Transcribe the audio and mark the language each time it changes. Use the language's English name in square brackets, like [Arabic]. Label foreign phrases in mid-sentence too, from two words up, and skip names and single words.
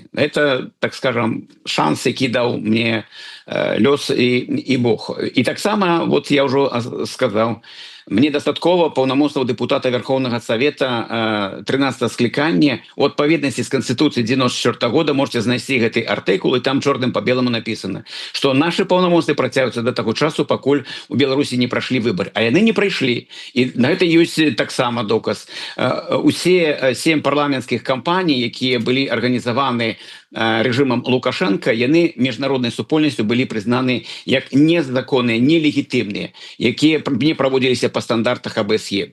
[Belarusian] Это, так скажам, шанс, які даў мне лёс і Бог. І таксама, вот я ўжо сказаў, мне дастаткова паўнамоцтваў дэпутата Верховнага Савета 13 склікання. У адпаведнасці з Канстытуцыяй 94 года можете знайсці гэты артыкул, і там чорным [Russian] по белому написано, [Belarusian] што нашы паўнамоцтвы працягваюцца да таго часу, пакуль у Беларусі не прайшлі выбары. А яны не прайшлі. І на гэта ёсць таксама доказ. Усе 7 парламенцкіх кампаній, якія былі арганізаваны рэжымам Лукашенко, яны міжнароднай супольнасцю былі прызнаны як незаконныя, нелегітымныя, якія не праводзіліся па стандартах АБСЕ.